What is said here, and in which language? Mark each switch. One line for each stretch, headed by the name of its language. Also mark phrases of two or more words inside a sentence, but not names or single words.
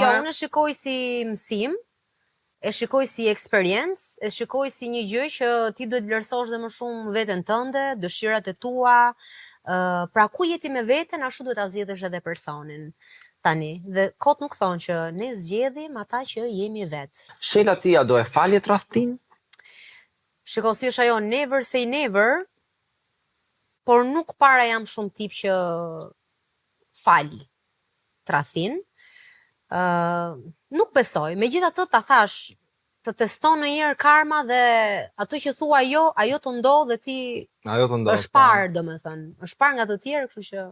Albanian: Jo, unë e shikoj si mësim, e shikoj si experiencë, e shikoj si një gjë që ti duhet vlerësosh dhe më shumë veten tënde, dëshirat e tua, pra ku jeti me veten, ashtu duhet ta zgjedhësh edhe personin. Tani, dhe kot nuk thonë që ne zgjedhim ata që jemi vetë. Shela tia do e falje tradhtin? Shiko, si është ajo
English: never say never,
Albanian: por nuk para jam shumë tip që fali tradhtin. Nuk besoj, megjithatë ta thash, të teston ndonjëherë karma dhe ato që thua ajo të ndodh dhe ti është parë, domethënë, është parë nga të tjerë, kështu që